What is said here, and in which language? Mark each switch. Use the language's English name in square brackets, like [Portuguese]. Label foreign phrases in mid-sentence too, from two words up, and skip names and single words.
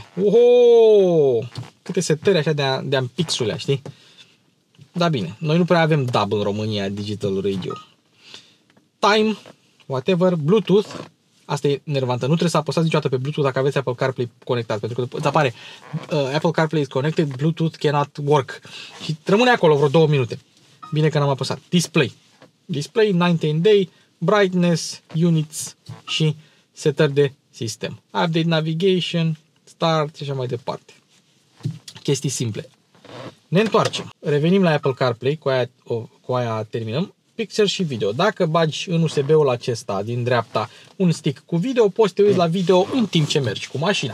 [Romanian] Oho! Câte setări așa de ampixule, știi? Da, bine. Noi nu prea avem DAB în România, [English] Digital Radio. Time, whatever, Bluetooth. [Romanian] Asta e nervantă. Nu trebuie să apăsați niciodată pe Bluetooth dacă aveți Apple CarPlay conectat, pentru că îți apare [English] Apple CarPlay is connected, Bluetooth cannot work. [Romanian] Și rămâne acolo vreo 2 minute. Bine că n-am apăsat. [English] Display. Display, 19 day, brightness, units [Romanian] și setări de sistem. [English] Update navigation, start [Romanian] și așa mai departe. Chestii simple. Ne întoarcem. Revenim la Apple CarPlay, cu aia terminăm. Picture și video. Dacă bagi în USB-ul acesta din dreapta un stick cu video, poți să te uiți la video în timp ce mergi cu mașina.